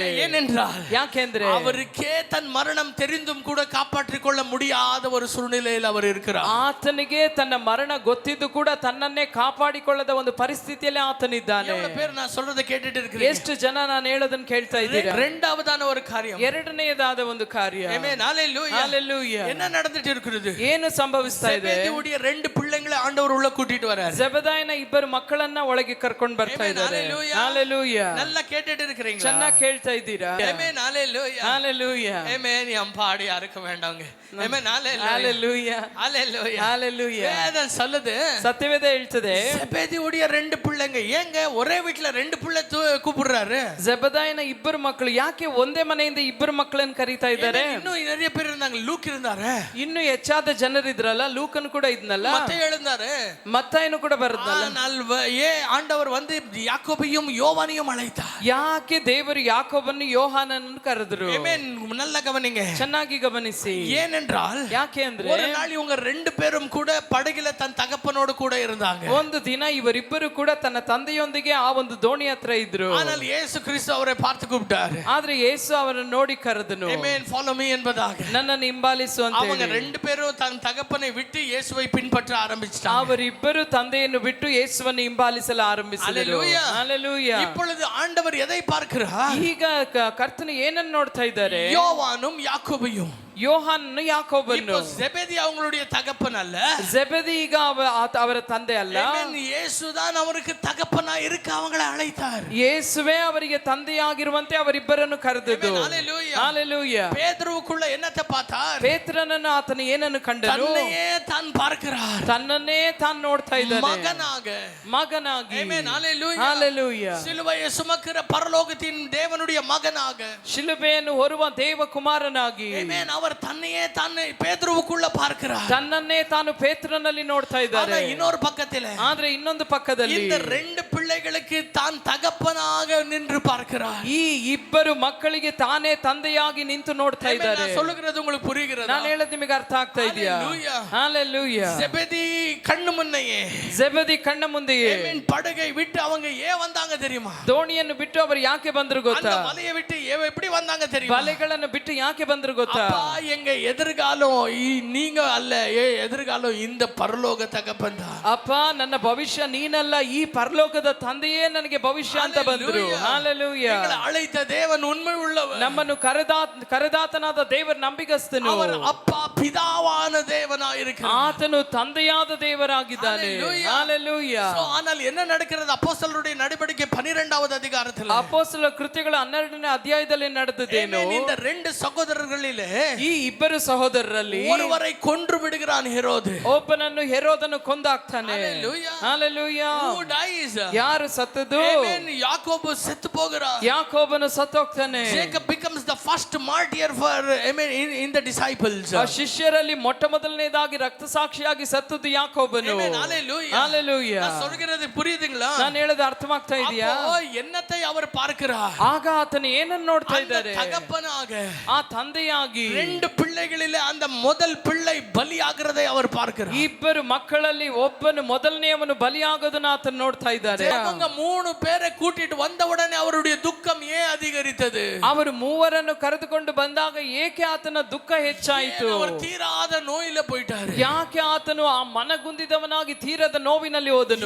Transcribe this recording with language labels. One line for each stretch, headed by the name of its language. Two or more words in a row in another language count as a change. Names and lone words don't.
Tamil: ஏனென்றால்
Kannada: ಯಾಕೆಂದ್ರೆ
Tamil: அவருக்கே தன் மரணம் தெரிந்தும் கூட காப்பாற்றிக் கொள்ள முடியாத ஒரு சூழ்நிலையில் அவர் இருக்கிறார்.
Kannada: ಆತನಿಗೆ ತನ್ನ ಮರಣ ಗೊತ್ತಿದ್ದು ಕೂಡ ತನ್ನನ್ನೇ ಕಾಪಾಡಿಕೊಳ್ಳದ ಒಂದು ಪರಿಸ್ಥಿತಿಯಲ್ಲಿ ಆತನಿದ್ದಾನೆ.
Tamil: எவ்வளவு பேர் நான் சொல்றதை கேட்டுட்டு இருக்கிறீங்க?
Kannada: ಎಷ್ಟು ಜನ ನಾನು ಹೇಳೋದನ್ನ ಕೇಳ್ತಾ ಇದ್ದೀರಾ?
Tamil: இரண்டாவதான ஒரு காரியம்,
Kannada: ಎರಡನೆಯದಾದ ಒಂದು ಕಾರ್ಯ.
Tamil: ஆமென், ஹalleluya, ஹalleluya. என்ன நடந்துட்டு இருக்குது?
Kannada: ಏನು ಸಂಭವಿಸ್ತಾ ಇದೆ?
Tamil: செபெதேயுடைய ரெண்டு பிள்ளைங்களை ஆண்டவர் உள்ள கூட்டிட்டு வரார்.
Kannada: ಜೆಬೆದಾಯನ ಇಬ್ಬರು ಮಕ್ಕಳನ್ನ ಒಳಗೆ ಕರ್ಕೊಂಡು ಬರ್ತಾ ಇದ್ದಾರೆ.
Tamil: ஹalleluya. நல்லா கேட்டுட்டு இருக்கீங்களா?
Kannada: ಚೆನ್ನಾಗಿ ಕೇಳ್ತಾ ಇದ್ದೀರಾ?
Tamil: ஆமென், ஹalleluya, ஹalleluya. ஆமென். என் பாடி யாருக்கு வேண்டாங்க. ஆமென், ஹalleluya, ஹalleluya, ஹalleluya, ஹalleluya. வேதம் சொல்லுது,
Kannada: ಸತ್ಯವೇದ ಹೇಳ್ತದೆ,
Tamil: செபெதேயுடைய ரெண்டு பிள்ளைங்க ஏங்க ஒரே வீட்ல ரெண்டு பிள்ளை கூப்பிடுறாரு?
Kannada: ಜೆಬೆದಾಯನ ಇಬ್ಬರು ಮಕ್ಕಳು ಯಾಕೆ ಒಂದೇ ಮನೆಯಿಂದ ಇಬ್ಬರು ಮಕ್ಕಳನ್ನು ಕರೀತಾ ಇದ್ದಾರೆ?
Tamil: இன்னும் நிறைய பேர் இருந்தாங்க. லூக் இருந்தாரு,
Kannada: ಇನ್ನು ಹೆಚ್ಚಾದ ಜನರಿದ್ರಲ್ಲ, ಲೂಕನ್ ಕೂಡ ಇದ್ನಲ್ಲ,
Tamil: மத்தேயு இருந்தாரு,
Kannada: ಮತ್ತಾಯನು ಕೂಡ ಬರುತ್ತಲ್ಲ.
Tamil: ஆண்டவர் வந்து யாக்கோபையும் யோவானையும் அழைத்தார்.
Kannada: ಯಾಕೆ ದೇವರು ಯಾಕೋಬನ್ನು ಯೋಹಾನನನ್ನು ಕರೆದರು?
Tamil: ஆமென். நல்ல கவனிங்க,
Kannada: ಚೆನ್ನಾಗಿ ಗಮನಿಸಿ.
Tamil: ஏனென்றால்
Kannada: ಯಾಕೆ ಅಂದ್ರೆ
Tamil: ஒரு நாள் இவங்க ரெண்டு பேரும் கூட படகில தன் தகப்பனோடு கூட இருந்தாங்க.
Kannada: ಒಂದು ದಿನ ಇವರಿಬ್ಬರು ಕೂಡ ತನ್ನ ತಂದೆಯೊಂದಿಗೆ ಆ ಒಂದು ದೋಣಿ ಹತ್ರ ಇದ್ರು.
Tamil: ஆனால் இயேசு கிறிஸ்து அவரை பார்த்து கூப்பிட்டார்.
Kannada: ಆದ್ರೆ ಯೇಸು ಅವರನ್ನು ನೋಡಿ ಕರೆದನು.
Tamil: ஆமென்,
English: follow me
Tamil: என்பதாக.
Kannada: ನನ್ನನ್ನು ಹಿಂಬಾಲಿಸು ಅಂತ
Tamil: அவங்க
Kannada: ಹೇಳಿ.
Tamil: ரெண்டு பேரும் தன் தகப்பனை விட்டு இயேசுவை பின்பற்ற ஆரம்பிச்சிட்டாங்க.
Kannada: ಅವರಿಬ್ಬರು ತಂದೆಯನ್ನು ಬಿಟ್ಟು ಯೇಸುವನ್ನು ಹಿಂಬಾಲಿಸಲು ಆರಂಭಿಸಿದರು.
Tamil: ஹalleluya,
Kannada: ಹalleluya.
Tamil: இப்பொழுது ஆண்டவர் எதை பார்க்கிறார்?
Kannada: ಈಗ ಕರ್ತನು ಏನನ್ನು ನೋಡ್ತಾ ಇದ್ದಾರೆ?
Tamil: யோவானும் யாக்கோபையும்.
Kannada: ಯೋಹಾನನು ಯಾಕೋಬನ್ನು.
Tamil: இப்போ செபெதி அவங்களுடைய தகப்பன் அல்ல,
Kannada: ಜೆಬೆದಿ ಈಗ ಅವರ ತಂದೆ ಅಲ್ಲ.
Tamil: ஆமென். இயேசுதான் அவருக்கு தகப்பனா இருக்க அவங்களை அழைத்தார்.
Kannada: ಯೇಸುವೇ ಅವರಿಗೆ ತಂದೆಯಾಗಿರುವಂತೆ ಅವರಿಬ್ಬರನ್ನು ಕರೆದದ್ದು.
Tamil: ஆமென், ஹalleluya.
Kannada: ಹalleluya.
Tamil: பேதுருவுக்குள்ள என்னத்தை பார்த்தார்?
Kannada: ಪೇತ್ರನನ್ನು ಆತನು ಏನನ್ನು ಕಂಡನು?
Tamil: தன்னையே தான் பார்க்கிறார்,
Kannada: ತನ್ನನ್ನೇ ತಾನು ನೋಡ್ತಾ ಇದ್ದಾನೆ, ಮಗನಾಗಿ.
Tamil: ஆமென், ஹalleluya,
Kannada: ಹalleluya.
Tamil: சிலுவையை சுமக்கிற பரலோகத்தின் தேவனுடைய மகனாக,
Kannada: ಶಿಲುಬೆಯನ್ನು ಹೊರುವ ದೇವ ಕುಮಾರನಾಗಿ.
Tamil: ஆமென். அவர் தன்னையே தான் பேதுருவுக்குள்ள பார்க்கிறார்.
Kannada: ತನ್ನನ್ನೇ ತಾನು ಪೇತ್ರನಲ್ಲಿ ನೋಡ್ತಾ ಇದ್ದಾರೆ.
Tamil: ஆனா இன்னொரு பக்கத்துல,
Kannada: ಆದ್ರೆ ಇನ್ನೊಂದು ಪಕ್ಕದಲ್ಲಿ
Tamil: இந்த ரெண்டு பிள்ளைகளுக்கு தான் தகப்பனாக நின்று பார்க்கிறார்.
Kannada: ಈ ಇಬ್ಬರು ಮಕ್ಕಳಿಗೆ ತಾನೇ ತಂದೆಯಾಗಿ ನಿಂತು ನೋಡ್ತಾ ಇದ್ದಾರೆ.
Tamil: நான் சொல்லுகிறது உங்களுக்கு புரிகிறதா?
Kannada: ನಾನು ಹೇಳೋದು ನಿಮಗೆ ಅರ್ಥ ಆಗ್ತಾ ಇದೆಯಾ?
Tamil: ஹalleluya,
Kannada: ಹalleluya.
Tamil: செபெதி கண்ணு முன்னையே,
Kannada: ಜೆಬೆದಿ ಕಣ್ಣ ಮುಂದೆಯೇ
Tamil: ஆமென், படகை விட்டு அவங்க ஏன் வந்தாங்க தெரியுமா?
Kannada: ದೋಣಿಯನ್ನು ಬಿಟ್ಟು ಅವರು ಯಾಕೆ ಬಂದ್ರು
Tamil: அந்த
Kannada: ಗೊತ್ತಾ?
Tamil: வலையை விட்டு எப்படி வந்தாங்க தெரியுமா?
Kannada: ಬಲೆಗಳನ್ನು ಬಿಟ್ಟು ಯಾಕೆ ಬಂದ್ರು ಗೊತ್ತಾ?
Tamil: அப்பா, எங்க எதிர்காலம் நீங்க அல்ல, எதிர்காலம் இந்த பரலோக தகப்பன் தான்.
Kannada: ಅಪ್ಪ, ನನ್ನ ಭವಿಷ್ಯ ನೀನಲ್ಲ, ಈ ಪರಲೋಕದ ತಂದೆಯೇ ನನಗೆ ಭವಿಷ್ಯ ಅಂತ ಬಂದ್ರು. ಹalleluya.
Tamil: எங்களை அழைத்த தேவன் உண்மை உள்ளவர்.
Kannada: ನಮ್ಮನ್ನು ಕರೆದಾತನಾದ ದೇವರು ನಂಬಿಗಸ್ತನು.
Tamil: அவர் அப்பா பிதாவான தேவனா இருக்கிறார்.
Kannada: ಆತನು ತಂದೆಯಾದ ದೇವರಾಗಿದ್ದಾನೆ. ಹalleluya.
Tamil: ஆனால் என்ன நடக்கிறது? அப்போஸ்தலருடைய நடவடிக்கை 12வது அதிகாரத்தில்,
Kannada: ಅಪೊಸ್ತಲರ ಕೃತ್ಯಗಳ 12ನೇ ಅಧ್ಯಾಯದಲ್ಲಿ ನಡೆದದೇನು?
Tamil: இந்த ரெண்டு சகோதரர்களிலே
Kannada: ಈ ಇಬ್ಬರು ಸಹೋದರರಲ್ಲಿ
Tamil: ஒருவரை கொன்று விடுகிறான் ஹெரோது.
Kannada: ಒಬ್ಬನನ್ನು ಹೆರೋದನು ಕೊಂದಾಕ್ತಾನೆ.
English: Hallelujah.
Kannada: ಹalleluya.
English: Who dies?
Kannada: ಯಾರು ಸತ್ತದು? Amen. ಯಾಕೋಬು ಸತ್ತು ಹೋகிறான். ಯಾಕೋಬನು ಸತ್ತೋಗ್ತಾನೆ.
English: Jacob becomes the first martyr for, Amen, in the disciples.
Kannada: ಆ ಶಿಷ್ಯರಲ್ಲಿ ಮೊಟ್ಟ ಮೊದಲನೇದಾಗಿ ರಕ್ತಸಾಕ್ಷಿಯಾಗಿ ಸತ್ತದ್ದು ಯಾಕೋಬನು.
English: Amen. Hallelujah. Hallelujah.
Tamil: நான் சொல்கிறது புரியுதுங்களா?
Kannada: ನಾನು ಹೇಳೋದು ಅರ್ಥವಾಗ್ತಾ ಇದೆಯಾ?
Tamil: அப்போ என்னத்தை அவர் பார்க்கிறார்?
Kannada: ಆಗ ಆತನು ಏನನ್ನು ನೋಡ್ತಾ ಇದ್ದಾರೆ?
Tamil: தகப்பனாக,
Kannada: ಆ ತಂದೆಯಾಗಿ
Tamil: ரெண்டு பிள்ளைகளிலே அந்த முதல் பிள்ளை பலியாகிறதை அவர் பார்க்கிறார்.
Kannada: ಇಬ್ಬರು ಮಕ್ಕಳಲ್ಲಿ ಒಬ್ಬನು ಮೊದಲನೆಯವನು ಬಲಿಯಾಗೋದನ್ನ ಆತನು ನೋಡ್ತಾ ಇದ್ದಾರೆ.
Tamil: அவங்க மூணு பேரை கூட்டிட்டு வந்த உடனே அவருடைய துக்கம் ஏன் அதிகரித்தது?
Kannada: ಅವರು ಮೂವರನ್ನು ಕರೆದುಕೊಂಡು ಬಂದಾಗ ಏಕೆ ಆತನ ದುಃಖ ಹೆಚ್ಚಾಯಿತು?
Tamil: அவர் தீராத நோயில போயிட்டாரு.
Kannada: ಯಾಕೆ ಆತನು ಆ ಮನಗುಂದಿದವನಾಗಿ ತೀರದ ನೋವಿನಲ್ಲಿ ಹೋದನು?